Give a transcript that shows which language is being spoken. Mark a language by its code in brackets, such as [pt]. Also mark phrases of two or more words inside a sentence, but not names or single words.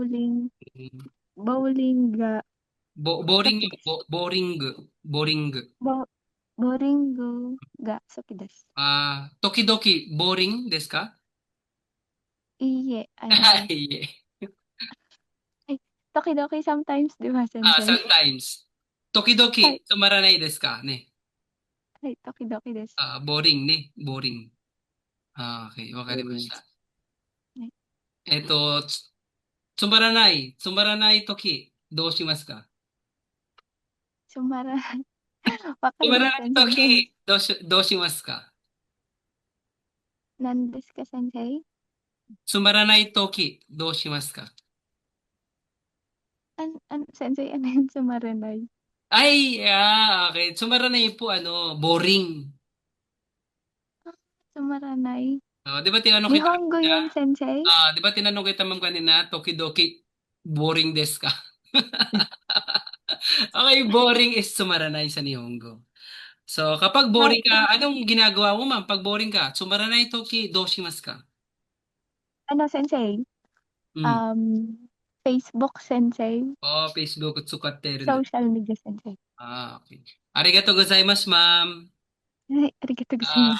[ja] ボーリング、ボーリングがボーリング、好きです。ボーリング、ボーリング。ボ、ボーリングが好きです。時々ボーリングですか？いいえ、はい、いえ。はい。時々 sometimes, [tl] di ba, [ja] sensei? [en] sometimes. 時々 [ja] はい。つまらないですかね。はい、時々です。ボーリングね、ボーリング。okay、わかりまし Mm. た。はい。えっと、つ、つまらない時、どうしますか？つまらない。わかつまらないりません、先生。時、どうしますか？何ですか、先生？つまらない時、どうしますか？ sensei, [tl] ano yung sumaranay? [ja] Okay. つまらない po, boring. Ah, sumaranay. [tl] 'Di ba tinanong kita Nihongo kanina, yun, sensei? 'di ba tinanong kita ma'am kanina, [ja] Tokidoki, boring desu ka? [tl] Okay, boring is sumaranay sa Nihongo. So, kapag Hi, boring ka, anong ginagawa mo ma'am? Pag boring ka, [ja] つまらない時どうしますか? [tl] ano, sensei? Hmm. Um, Facebook, sensei. [ja] Facebook 使ってるんだ。 [en] Social media, sensei. [ja] Okay. ありがとうございます, [tl] ma'am. Ay, [ja] arigatou Ah, gozaimasu.